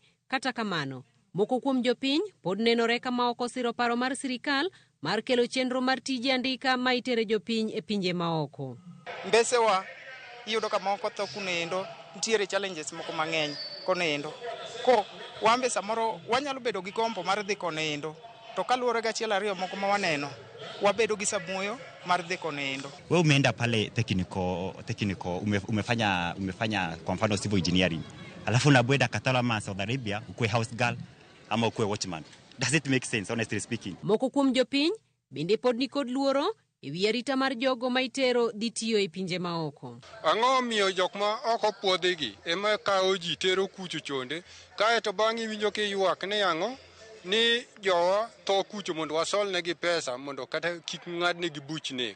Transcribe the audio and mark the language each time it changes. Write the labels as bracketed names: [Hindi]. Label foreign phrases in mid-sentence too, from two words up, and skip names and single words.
[Luo (Kenya and Tanzania)] Kata kamano, moko kuom jopiny pod nenore kama ok osiro paro mar sirikal mar kelo chenro mar tije andika ma itere jopiny e pinje maoko. Mbesewa iyudo ka moko to kunendo nitiere challenges moko mang'eny konendo. Ko wambe samoro wanyalo bedo gi gombo mar dhi konendo. To kaluwore ga achiel ariyo moko ma waneno, wabedo gi samuoyo mar dhi konendo. [Swahili] Wewe umeenda pale technical umefanya kwa mfano [English] civil engineering. [Swahili] Alafu unabwenda Qatar ama Saudi Arabia ukue [English] house girl [Swahili] ama ukue watchman. [English] Does it make sense, honestly speaking? [Luo (Kenya and Tanzania)] Moko kuom jopiny bende pod ni kod luoro e wi arita mar jogo ma itero dhi tiyo e pinje maoko. Ang'o miyo jok ma oko puodhigi ema kawo ji tero kucho chonde kae to bang'e winjo ki ywak ni ang'o ni jowa to kucho mondo wasol negi pesa mondo kata kik ng'ad negi buchne.